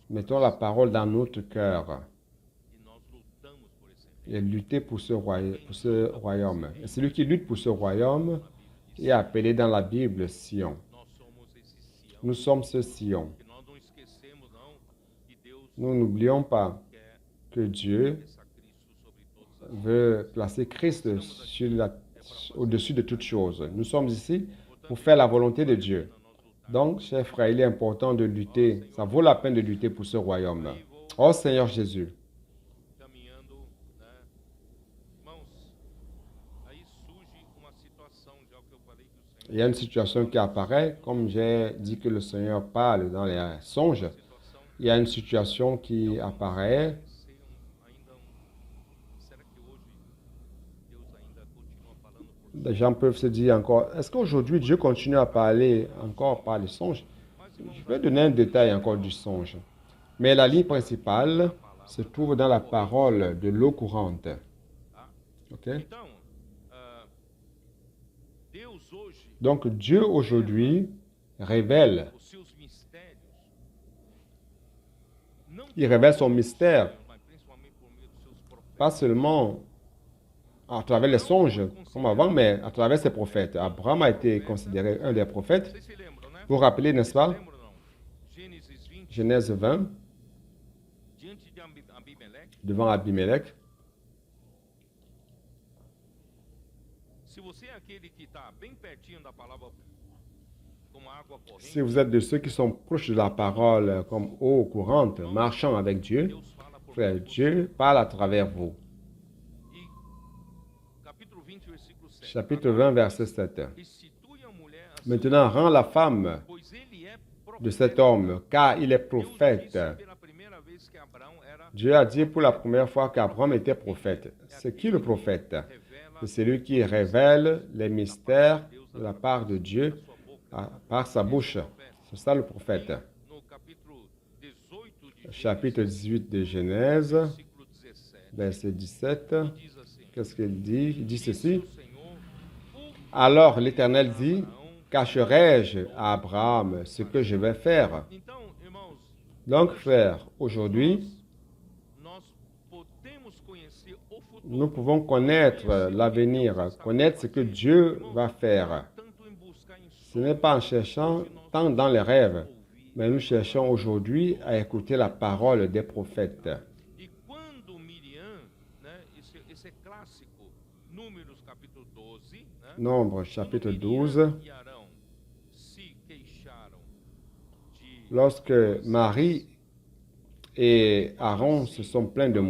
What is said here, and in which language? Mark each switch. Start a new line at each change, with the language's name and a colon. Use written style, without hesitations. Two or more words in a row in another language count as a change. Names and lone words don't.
French: Mettons la parole dans notre cœur
Portuguese: e nós lutamos por esse reino.
French: et lutter pour ce royaume. Et celui qui lutte pour ce royaume est appelé dans la Bible Sion.
Portuguese: Nós somos esse Sião.
French: Nous sommes ce Sion.
Portuguese: Que nós não esquecemos não que Deus
French: Nous n'oublions pas
Portuguese: quer
French: que Dieu
Portuguese: essa Cristo sobre todas as
French: veut placer Christ au-dessus de toutes choses. Nous sommes ici pour faire la volonté de Dieu. Donc, chers frères, il est important de lutter. Ça vaut la peine de lutter pour ce royaume. Oh Seigneur Jésus.
Portuguese: caminhando, né? Irmãos, aí surge uma situação, já que eu falei que o Senhor
French: Il y a une situation qui apparaît, comme j'ai dit que le Seigneur parle dans les songes.
Portuguese: situação
French: Il y a une situation qui apparaît.
Portuguese: ser será que hoje Deus ainda continua falando por
French: Les gens peuvent se dire encore, est-ce qu'aujourd'hui Dieu continue à parler encore par les songes? Je vais donner un détail encore du songe. Mais la ligne principale se trouve dans la parole de l'eau courante. Ok?
Portuguese: Então, Deus hoje
French: Donc Dieu aujourd'hui révèle,
Portuguese: os seus mistérios não
French: il révèle son mystère,
Portuguese: mas principalmente por meio dos seus profetas.
French: pas seulement à travers les songes comme avant, mais à travers ses prophètes. Abraham a été considéré un des prophètes.
Portuguese: Vocês se lembram, né?
French: Vous vous rappelez, n'est-ce pas?
Portuguese: Lembram ou não? Gênesis 20,
French: Genèse 20,
Portuguese: diante de Abimelech.
French: devant Abimelech.
Portuguese: Se você é aquele que está bem pertinho da palavra, como água corrente,
French: Si vous êtes de ceux qui sont proches de la parole comme eau courante, marchant avec Dieu,
Portuguese: Deus fala por
French: frère,
Portuguese: meio de você.
French: Dieu parle à travers vous.
Portuguese: E capítulo 20, versículo 7.
French: Chapitre 20, verset 7.
Portuguese: Restitui a mulher a
French: Maintenant, rends la femme
Portuguese: pois ele é
French: de cet homme, car il est
Portuguese: Deus
French: prophète.
Portuguese: disse pela primeira vez que Abraão era
French: Dieu a dit pour la première fois qu'Abraham était prophète. C'est qui le prophète?
Portuguese: revela
French: C'est celui qui révèle les mystères de la part de Dieu par sa bouche. C'est ça le prophète.
Portuguese: no capítulo 18,
French: chapitre 18 de Genèse,
Portuguese: versículo 17.
French: verset 17.
Portuguese: E diz assim:
French: Qu'est-ce qu'il dit? Il dit
Portuguese: Disse
French: ceci.
Portuguese: o Senhor,
French: Alors l'Éternel dit,
Portuguese: Abraão,
French: cacherai-je à Abraham ce que je vais faire?
Portuguese: Então, irmãos,
French: Donc, frère, aujourd'hui,
Portuguese: nós podemos conhecer o futuro.
French: nous pouvons connaître l'avenir, connaître ce que Dieu va faire.
Portuguese: Tanto em buscar em
French: Ce n'est pas en cherchant tant dans les rêves, mais nous cherchons aujourd'hui à écouter la parole des prophètes.
Portuguese: E quando Miriam, né, esse é clássico, Números capítulo 12, né,
French: Nombre chapitre
Portuguese: quando
French: 12,
Portuguese: Miriam e Arão se queixaram de
French: lorsque Marie et Aaron se sont plaints de